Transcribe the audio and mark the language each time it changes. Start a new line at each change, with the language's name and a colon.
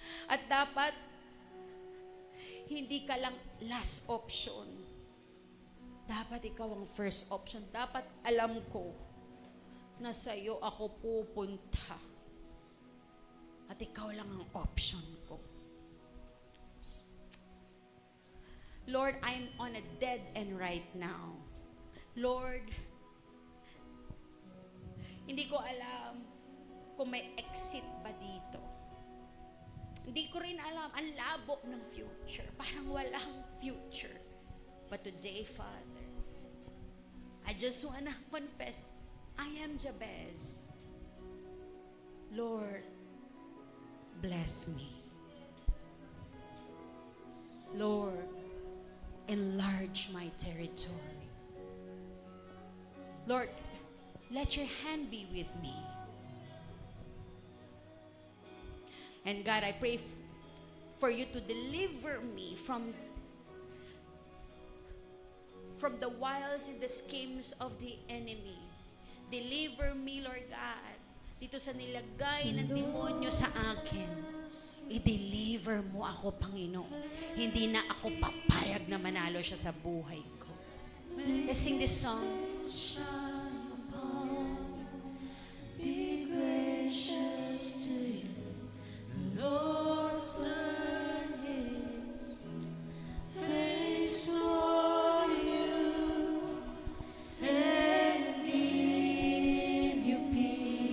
Filipino: At dapat, hindi ka lang last option. Dapat ikaw ang first option. Dapat alam ko na sa iyo ako pupunta. At ikaw lang ang option ko.
English: Lord, I'm on a dead end right now.
Filipino: Lord, hindi ko alam kung may exit ba dito. Hindi ko rin alam, ang labo ng future. Parang walang future.
English: But today, Father, I just wanna confess, I am Jabez. Lord, bless me. Lord, enlarge my territory. Lord, let your hand be with me. And God, I pray for you to deliver me from the wiles and the schemes of the enemy. Deliver me, Lord God,
Filipino: dito sa nilagay ng demonyo sa akin. I-deliver mo ako, Panginoon. Hindi na ako papayag na manalo siya sa buhay ko.
English: Let's sing this song. Shine upon, be gracious to you. The Lord turn his face toward you and give you peace.